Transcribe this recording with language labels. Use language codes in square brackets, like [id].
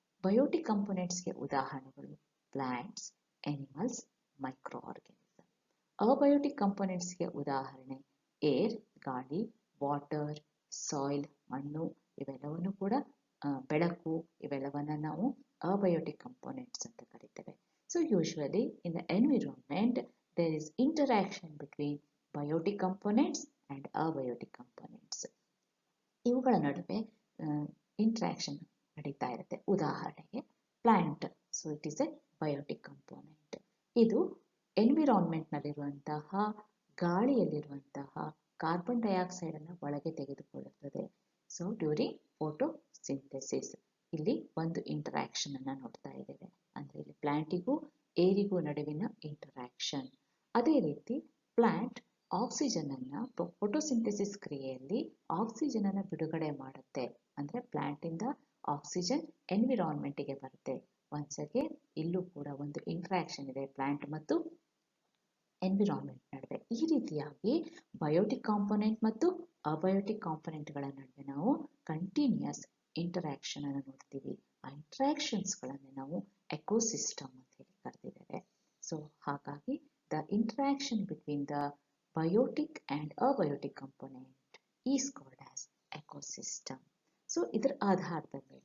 [kn] Biotic ಕಾಂಪೊನೆಂಟ್ಸ್ಗೆ ಉದಾಹರಣೆಗಳು plants, animals, micro organism. Abiotic ಕಾಂಪೊನೆಂಟ್ಸ್ಗೆ ಉದಾಹರಣೆ air, ಗಾಳಿ, ವಾಟರ್, ಸಾಯಿಲ್, ಮಣ್ಣು, ಇವೆಲ್ಲವನ್ನು ಕೂಡ ಬೆಳಕು, ಇವೆಲ್ಲವನ್ನ ನಾವು ಅಬಯೋಟಿಕ್ ಕಾಂಪೊನೆಂಟ್ಸ್ ಅಂತ ಕರಿತೇವೆ. [en] So usually in the environment there is interaction between biotic components and abiotic components. [kn] ಇವುಗಳ ನಡುವೆ ಇಂಟ್ರಾಕ್ಷನ್ ನಡೀತಾ ಇರುತ್ತೆ. ಉದಾಹರಣೆಗೆ [en] Plant, so it is a biotic component. [kn] ಇದು ಎನ್ವಿರಾನ್ಮೆಂಟ್ನಲ್ಲಿರುವಂತಹ ಗಾಳಿಯಲ್ಲಿರುವಂತಹ ಕಾರ್ಬನ್ ಡೈಆಕ್ಸೈಡ್ ಅನ್ನು ಒಳಗೆ ತೆಗೆದುಕೊಳ್ಳುತ್ತದೆ. ಸೊ ಡ್ಯೂರಿಂಗ್ ಫೋಟೋಸಿಂಥೆಸಿಸ್ ಇಲ್ಲಿ ಒಂದು ಇಂಟರಾಕ್ಷನ್ ಅನ್ನು ನೋಡ್ತಾ ಇದ್ದೇವೆ. ಅಂದರೆ ಇಲ್ಲಿ ಪ್ಲಾಂಟಿಗೂ ಏರಿಗೂ ನಡುವಿನ ಇಂಟರಾಕ್ಷನ್. ಅದೇ ರೀತಿ ಪ್ಲಾಂಟ್ ಆಕ್ಸಿಜನ್ ಅನ್ನ ಫೋಟೋಸಿಂಥೆಸಿಸ್ ಕ್ರಿಯೆಯಲ್ಲಿ ಆಕ್ಸಿಜನ್ ಅನ್ನು ಬಿಡುಗಡೆ ಮಾಡುತ್ತೆ. ಅಂದರೆ ಪ್ಲಾಂಟ್ ಇಂದ ಆಕ್ಸಿಜನ್ ಎನ್ವಿರಾನ್ಮೆಂಟ್ಗೆ ಬರುತ್ತೆ. ಒನ್ಸ್ ಅಗೇನ್ ಇಲ್ಲೂ ಕೂಡ ಒಂದು ಇಂಟ್ರಾಕ್ಷನ್ ಇದೆ ಪ್ಲಾಂಟ್ ಮತ್ತು ಎನ್ವಿರಾನ್ಮೆಂಟ್ ನಡುವೆ. ಈ ರೀತಿಯಾಗಿ ಬಯೋಟಿಕ್ ಕಾಂಪೊನೆಂಟ್ ಮತ್ತು ಅಬಯೋಟಿಕ್ ಕಾಂಪೊನೆಂಟ್ಗಳ ನಡುವೆ ನಾವು ಕಂಟಿನ್ಯೂಸ್ ಇಂಟರಾಕ್ಷನ್ ಅನ್ನು ನೋಡ್ತೀವಿ. ಆ ಇಂಟ್ರಾಕ್ಷನ್ಸ್ಗಳನ್ನು ನಾವು ಎಕೋಸಿಸ್ಟಮ್ ಅಂತ ಹೇಳಿ ಕರೆದಿದ್ದೇವೆ. [en] so [kn] ಹಾಗಾಗಿ [en] the interaction between the biotic and abiotic component is called as ecosystem. So [kn] ಇದರ ಆಧಾರದ